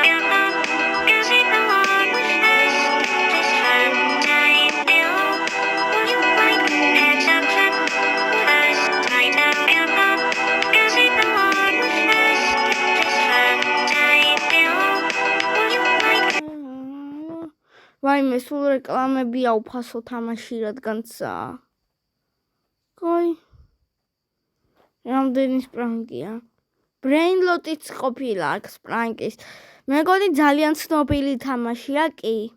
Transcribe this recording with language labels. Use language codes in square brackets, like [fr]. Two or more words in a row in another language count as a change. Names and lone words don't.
[en] Come on, cause it along with us in this fun time. Hello, would you like to have some fun with us right now? Come on, cause it along with us in this fun time. Hello, would you like to [ka] ვაიმე, სულ რეკლამებია უფასო თამაში რადგანცა. კაი. რამდენი სპრანკია? ბრეინლოტიც ყოფილა აქ სპრანკის. მეგონი ძალიან ცნობილი თამაშია კი.